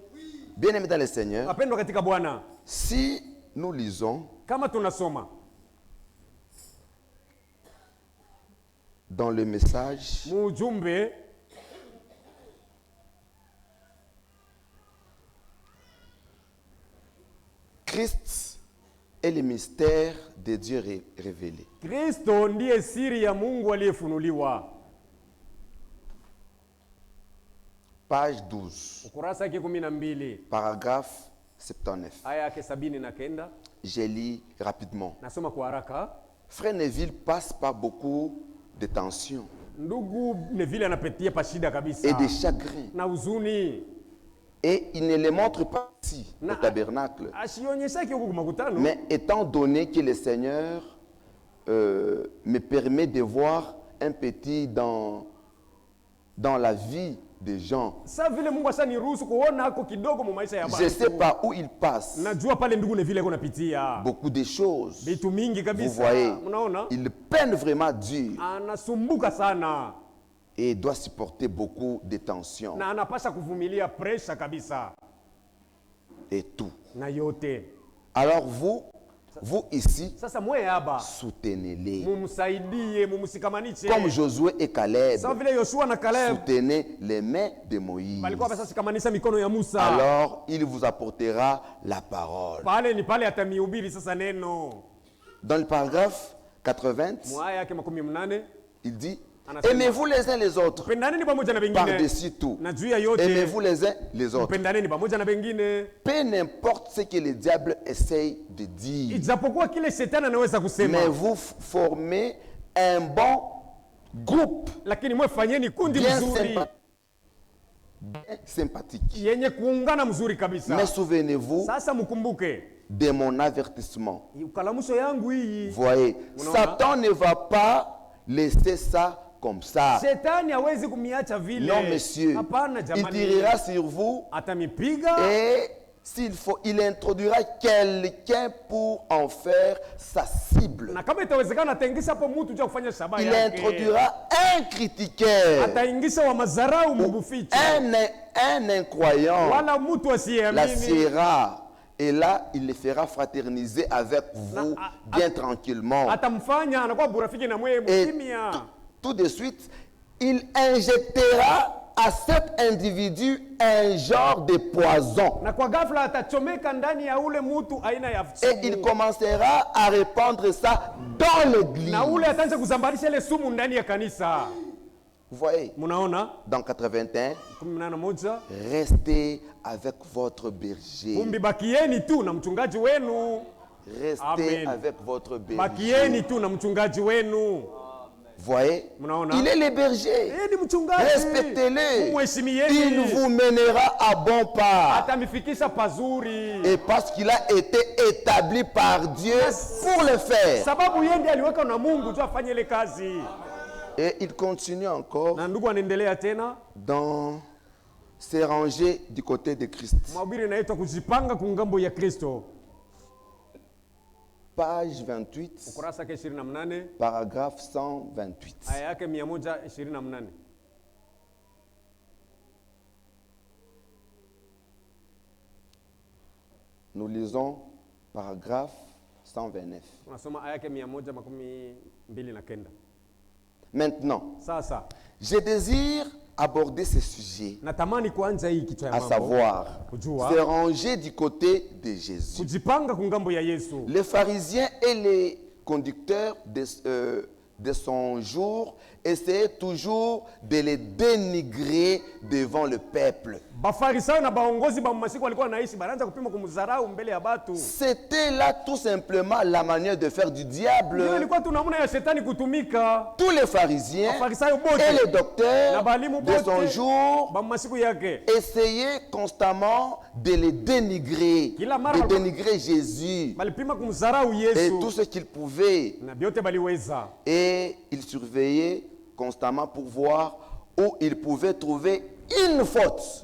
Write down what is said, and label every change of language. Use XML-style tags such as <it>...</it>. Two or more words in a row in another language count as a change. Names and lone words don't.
<fr>Bien-aimés dans le Seigneur, si nous lisons dans le message, Christ est le mystère de Dieu révélé. Page 12, paragraphe 79.</fr> <sw>aya yake 79.</sw> <fr>Je lis rapidement.</fr> <sw>Nasoma kwa haraka.</sw> <fr>Frère Neville passe par beaucoup de tensions</fr> <sw>Ndugu Neville anapitia pa shida kabisa</sw> <fr>et de chagrins.</fr> <sw>na huzuni.</sw> <fr>Et il ne les montre pas ici, au tabernacle.</fr> <sw>Asionyeshaki huko makutano.</sw> <fr>Mais étant donné que le Seigneur me permet de voir un petit dans la vie des gens,</fr> <sw>Sa vile Mungu asa niruhusu kuona hako kidogo mu maisha ya watu.</sw> <fr>je sais par où il passe.</fr> <sw>Najua pale ndugu Neville yuko napitia</sw> <fr>Beaucoup de choses.</fr> <sw>vitu mingi</sw> <fr>Vous</fr> <sw>kabisa.</sw> <fr>voyez,</fr> <sw>Unaona?</sw> <fr>il peine vraiment dur</fr> <sw>Anasumbuka sana</sw> <fr>et doit supporter beaucoup de tensions</fr> <sw>na anapasha kuvumilia pressure kabisa</sw> <fr>et tout.</fr> <sw>na yote.</sw> <fr>Alors vous ici,</fr> <sw>Sasa mwe haba</sw> <fr>soutenez-les.</fr> <sw>mumsaidie, mumsikamanishe.</sw> <fr>Comme Josué et Caleb,</fr> <sw>Sawa vile Yoshua na Caleb</sw> <fr>soutenez les mains de Moïse.</fr> <sw>balikuwa basa sikamanisha mikono ya Musa.</sw> <fr>Alors il vous apportera la parole.</fr> <sw>Pale ni pale atamihubiri sasa neno.</sw> <fr>Dans le paragraphe 80,</fr> <sw>Mwaya yake 80</sw> <fr>il dit,</fr> <sw>Anasema,</sw> <fr>aimez-vous les uns les autres</fr> <sw>pendaneni pamoja na wengine.</sw> <fr>par-dessus tout.</fr> <sw>Na juu ya yote</sw> <fr>Aimez-vous les uns les autres.</fr> <sw>pendaneni pamoja na wengine.</sw> <fr>Peu n'importe ce que le diable essaye de dire.</fr> <sw>Ijapokuwa kile shetani anaweza kusema.</sw> <fr>Mais vous formez un bon groupe</fr> <sw>Lakini mwe fanyeni kundi</sw> <fr>bien</fr> <sw>mzuri</sw> <fr>sympathique.</fr> <sw>yenye kuungana mzuri kabisa.</sw> <fr>Mais souvenez-vous</fr> <sw>Sasa mkumbuke</sw> <fr>de mon avertissement.</fr> <sw>ukalamusho yangu hii.</sw> <fr>Voyez,</fr> <sw>Unaona?</sw> <fr>Satan ne va pas laisser ça comme ça.</fr> <sw>Shetani hawezi kumiacha vile.</sw> <fr>Non, monsieur.</fr> <sw>Hapana</sw> <fr>Il</fr> <sw>jamani.</sw> <fr>tirera sur vous</fr> <sw>Atamipiga</sw> <fr>et s'il faut, il introduira quelqu'un pour en faire sa cible.</fr> <sw>na kama itawezekana ataingisha hapo mtu ja kufanya shabaha</sw> <fr>Il</fr> <sw>yake.</sw> <fr>introduira un critiqueur,</fr> <sw>Ataingisha wa mazarau mbuficho.</sw> <fr>un incroyant,</fr> <sw>Wala mtu asiyeamini.</sw> <fr>l'assiera. Et là, il les fera fraterniser avec vous bien tranquillement.</fr> <sw>Atamfanya anakuwa burafiki na mwe</sw> <fr>Et</fr> <sw>mkimya.</sw> <fr>tout de suite, il injectera à cet individu un genre de poison.</fr> <sw>Na kwa ghafla atachomeka ndani ya ule mtu aina ya</sw> <fr>Et il</fr> <sw>sumu.</sw> <fr>commencera à répandre ça dans l'église.</fr> <sw>Na ule ataanza kuzambarisha ile sumu ndani ya kanisa.</sw> <fr>Vous voyez,</fr> <sw>Munaona?</sw> <fr>dans 81, 11 restez avec votre berger.</fr> <sw>kumbi bakieni tu na mchungaji wenu.</sw> <fr>Restez Amen. avec votre berger.</fr> <sw>Bakieni tu na mchungaji wenu.</sw> <fr>Voyez,</fr> <sw>Munaona?</sw> <fr>il est le berger.</fr> <sw>Yeye ni mchungaji.</sw> <fr>Respectez-le.</fr> <sw>Mheshimieni.</sw> <fr>Il vous mènera à bon pas.</fr> <sw>Atamifikisha pazuri.</sw> <fr>Et parce qu'il a été établi par Dieu pour le faire.</fr> <sw>Sababu yeye ndiye aliweka na Mungu tu afanye ile kazi.</sw> <fr>Et il continue encore</fr> <sw>Na ndugu anaendelea tena.</sw> <fr>dans se ranger du côté de Christ.</fr> <sw>Mahubiri inaitwa kujipanga kungambo ya Kristo.</sw> <fr>Page 28,</fr> <sw>Ukurasa yake 28,</sw> <fr>paragraphe 128.</fr> <sw>aya yake 128.</sw> <fr>Nous lisons paragraphe 129.</fr> <sw>Unasoma aya yake 129.</sw> <fr>Maintenant,</fr> <sw>Sasa</sw> <fr>je désire aborder ce sujet,</fr> <sw>natamani kuanza hii kichwa ya</sw> <fr>à</fr> <sw>mambo.</sw> <fr>savoir</fr> <sw>Kujua.</sw> <fr>se ranger du côté de Jésus.</fr> <sw>Kujipanga kungambo ya Yesu.</sw> <fr>Les pharisiens et les conducteurs de son jour essayaient toujours de les dénigrer devant le peuple.</fr> <sw>Bafarisayo na baongozi ba masiku walikuwa wanaishi banaanza kupima kumdharau mbele ya batu.</sw> <fr>C'était là tout simplement la manière de faire du diable.</fr> <sw>Ndio ilikuwa tu namna ya shetani kutumika.</sw> <fr>Tous les pharisiens</fr> <sw>Bafarisayo bote</sw> <fr>et les docteurs</fr> <sw>na balimu</sw> <fr>de son</fr> <sw>bote</sw> <fr>jour</fr> <sw>ba masiku yake</sw> <fr>essayaient constamment de les dénigrer,</fr> <sw>Kila mara</sw> <fr>de dénigrer Jésus</fr> <sw>balipima kumdharau</sw> <fr>et</fr> <sw>Yesu.</sw> <fr>tout ce qu'ils pouvaient.</fr> <sw>Na biote baliweza.</sw> <fr>Et ils surveillaient constamment pour voir où ils pouvaient trouver une faute.</fr>